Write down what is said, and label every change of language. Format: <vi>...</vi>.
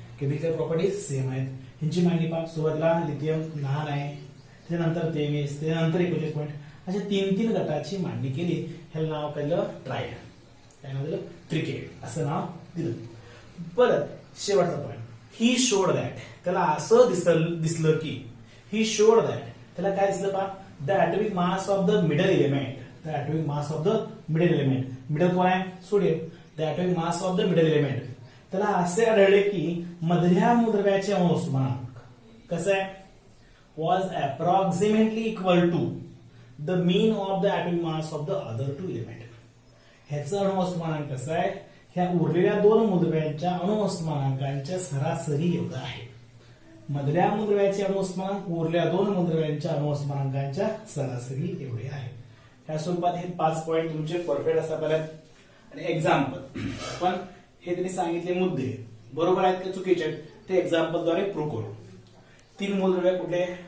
<mr>Chemical properties same आहेत. ह्यांची मांडणी पहा. सुरुवातीला लिथियम लहान आहे, त्यानंतर 23, त्यानंतर 41 पॉईंट, अशा 3 गटाची मांडणी केली. ह्याला नाव काढलं ट्रायड. काय नाव दिलं? त्रिकेड असं नाव दिलं. परत शेवटचा पॉईंट,</mr> <en>He showed that.</en> <mr>त्याला असं दिसलं की ही शोड दॅट, त्याला काय दिसलं पहा?</mr> <en>The atomic mass of the middle element. The atomic mass of the middle element.</en> <mr>Middle कोण आहे? Sodium.</mr> <en>The atomic mass of the middle element.</en> <mr>त्याला असे आढळले की मधल्या मूलद्रव्याचे अणुवस्तुमानांक कसं आहे?</mr> <en>was approximately equal to the mean of the atomic mass of the other 2 element.</en> <mr>ह्याचं अणुवस्तुमानांक कसं आहे? ह्या उरलेल्या 2 मूलद्रव्यांच्या अणुवस्तुमानांकांच्या सरासरी एवढं आहे. मधल्या मूलद्रव्याचे अणुवस्तुमानांक उरलेल्या 2 मूलद्रव्यांच्या अणुवस्तुमानांकांच्या सरासरी एवढे आहे. या स्वरूपात हे 5 पॉईंट तुमचे परफेक्ट असा पाहिजे. आणि एक्झाम्पल, पण हे त्यांनी सांगितले मुद्दे बरोबर आहेत का चुकीचे आहेत ते एक्झाम्पल द्वारे प्रूव्ह करू. 3 मूलद्रव्य कुठले?</mr>